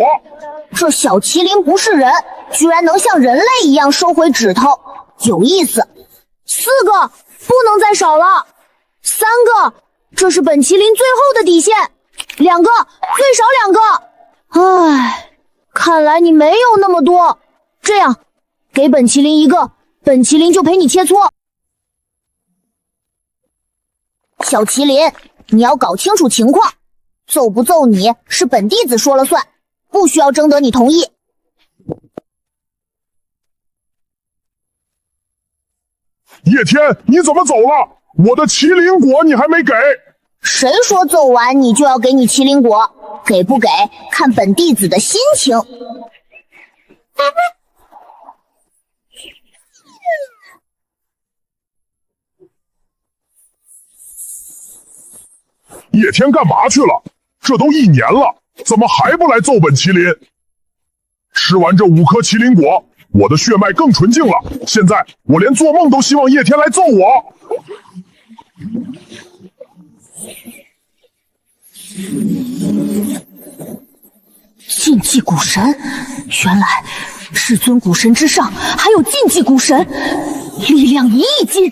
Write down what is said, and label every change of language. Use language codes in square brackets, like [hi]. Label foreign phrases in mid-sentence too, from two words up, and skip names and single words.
[zh] 這小麒麟不是人，居然能像人類一樣收回指頭，有意思。4個，不能再少了。3個，這是本麒麟最後的底線。2個，最少2個。唉，看來你沒有那麼多。這樣，給本麒麟1個，本麒麟就陪你切磋。小麒麟，你要搞清楚情況，揍不揍你是本弟子說了算，不需要徵得你同意。葉天，你怎麼走了？我的麒麟果你還沒給。誰說揍完你就要給你麒麟果？給不給看本弟子的心情。葉天幹嘛去了？這都1年了，怎麼還不來揍本麒麟？吃完這5顆麒麟果，我的血脈更純淨了。現在我連做夢都希望葉天來揍我。禁忌古神，原來至尊古神之上還有禁忌古神，力量1億斤。